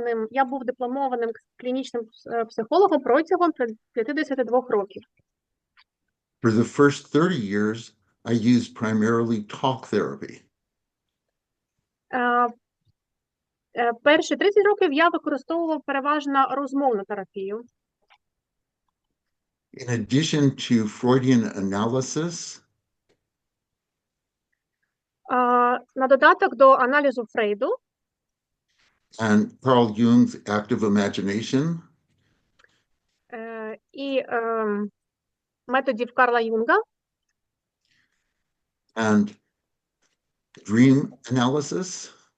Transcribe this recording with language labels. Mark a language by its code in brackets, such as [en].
[uk] Я був дипломованим клінічним психологом протягом 52 років. [en] For the first 30 years, I used primarily talk therapy. [uk] Перші 30 років я використовував переважно розмовну терапію. [en] In addition to Freudian analysis, [uk] на додаток до аналізу Фрейду [en] and Carl Jung's active imagination, [uk] і методів Карла Юнга, [en] and dream analysis,